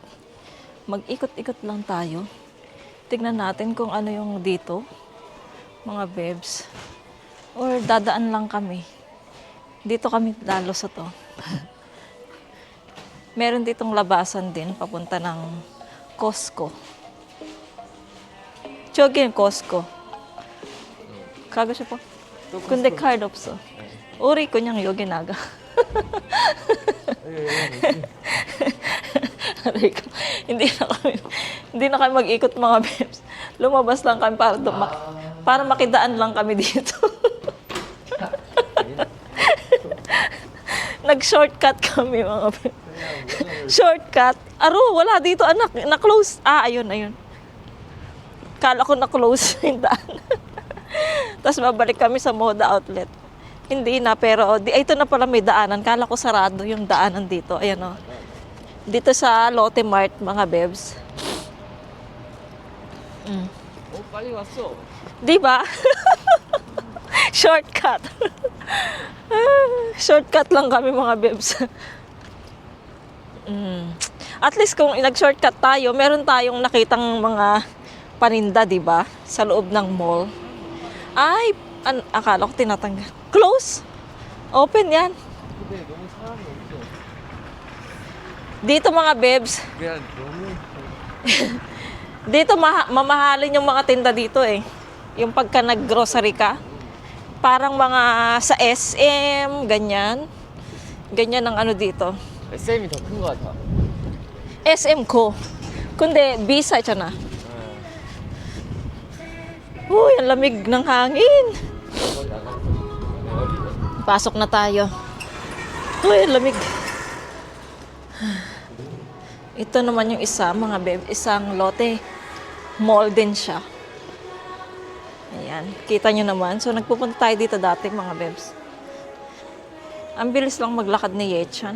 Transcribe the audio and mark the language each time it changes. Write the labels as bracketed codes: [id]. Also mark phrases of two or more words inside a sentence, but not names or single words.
[tl] Mag-ikot-ikot lang tayo. Tignan natin kung ano yung dito. Mga babes. Or dadaan lang kami. Dito kami lalo sa to. Meron ditong labasan din papunta ng Costco. [ko] 저기는 Costco. 가고 싶어? 근데 카드 없어. 우리 그냥 여기 나가. [tl] Aray ko. Hindi na kami mag-ikot mga bebs. Lumabas lang kami para makidaan lang kami dito. Nag-shortcut kami mga bebs. Shortcut. Aro, wala dito anak. Na-close. Ayun. Kala ko na-close yung daan. Tapos babalik kami sa Moda Outlet. Hindi na, pero ito na pala may daanan. Kala ko sarado yung daanan dito. Ayan o. Dito sa Lotte Mart, mga bebs. [ko] 오, 빨리 왔어. [tl] Di ba? Shortcut. Shortcut lang kami, mga bebs. [en] At least [tl] kung nag-shortcut tayo, meron tayong nakitang mga paninda, di ba? Sa loob ng mall. Ay, akala ko tinatanggal. Close. Open yan. [ko] 근데 너무 사람이 없어. [tl] Dito mga bebs, [ko] 그냥 너무 [tl] dito mamahalin yung mga tinda dito eh. Yung pagka nag-grocery ka. Parang mga sa SM, ganyan. Ganyan ang ano dito. [ko] SM이 더 큰 거 같아. [tl] SM ko. Kundi, Bisa na. Uy, ang lamig ng hangin. [ko] 거기 나가. [tl] Pasok na tayo. Uy, ang lamig. Ito naman yung isa, mga beb, isang Lotte Mall din siya. Ayan, kita nyo naman. So, nagpupunta tayo dito dati, mga bebs. Ang bilis lang maglakad ni Yechan.